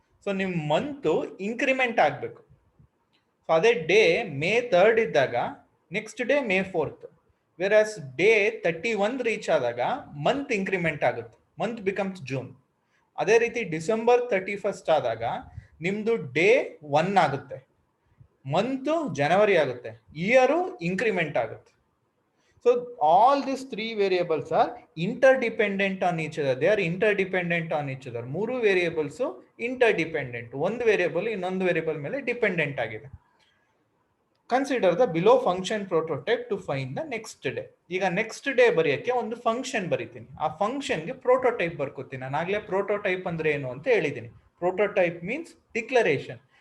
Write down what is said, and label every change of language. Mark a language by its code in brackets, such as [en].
[kn] So ನಿಮ್ಮ month increment ಆಗಬೇಕು. So ಅದೇ ಡೇ May 3rd ಇದ್ದಾಗ next day May 4th, ವೆರಾಸ್ day 31 reach ಆದಾಗ ಮಂತ್ ಇನ್ಕ್ರಿಮೆಂಟ್ ಆಗುತ್ತೆ, [en] Month becomes June. [kn] ಅದೇ ರೀತಿ December 31st ಆದಾಗ ನಿಮ್ದು ಡೇ 1 ಆಗುತ್ತೆ, ಮಂತು January ಆಗುತ್ತೆ, ಇಯರು ಇನ್ಕ್ರಿಮೆಂಟ್ ಆಗುತ್ತೆ. [en] So all these 3 variables are interdependent on each other. They are interdependent on each other. 3 variables interdependent. [kn] ಒಂದು ವೇರಿಯೇಬಲ್ ಇನ್ನೊಂದು ವೇರಿಯೇಬಲ್ ಮೇಲೆ ಡಿಪೆಂಡೆಂಟ್ ಆಗಿದೆ. [en] Consider the below function prototype to find the next day. [kn] ಈಗ next day ಬರೆಯೋಕ್ಕೆ ಒಂದು function ಬರಿತೀನಿ, ಆ ಫಂಕ್ಷನ್ಗೆ prototype ಬರ್ಕೋತೀನಿ. ನಾನು ಆಗಲೇ ಪ್ರೋಟೋಟೈಪ್ ಅಂದ್ರೆ ಏನು ಅಂತ ಹೇಳಿದ್ದೀನಿ. [en] Prototype means declaration.